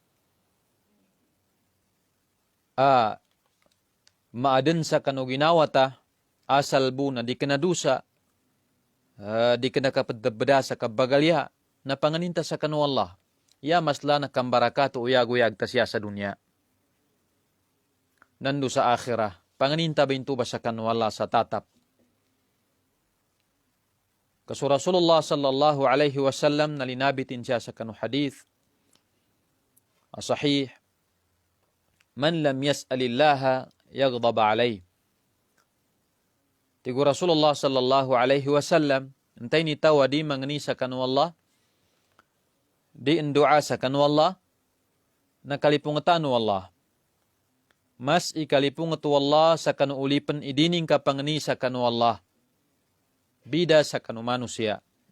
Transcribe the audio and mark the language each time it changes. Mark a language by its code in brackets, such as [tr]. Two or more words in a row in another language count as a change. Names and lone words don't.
[mdh] Maaden sa kanu ginawata asal bu na di kanadusa di kena kapadbeda sa kabagalya na panganinta sa kanu Allah. Ya masla na kambarakat uyag-uyag tasya sa dunya. Nandu sa akhirah. Panganinta bintu ba sa kanu Allah sa tatap. Kasu Rasulullah [ar] صلى الله عليه وسلم [mdh] nalinabitin siya sa kanu hadith asahih, [ar] من لم يسأل الله يغضب عليه. [mdh] Tigu Rasulullah [ar] صلى الله عليه وسلم [mdh] entay ni tawa di mangani sa kanu Allah, di indua sa kanu Allah, nakalipungtanu Allah. Mas ikalipungat Allah sa kanu ulipan idining kapangani sa kanu Allah. Bida sa kanu manusia.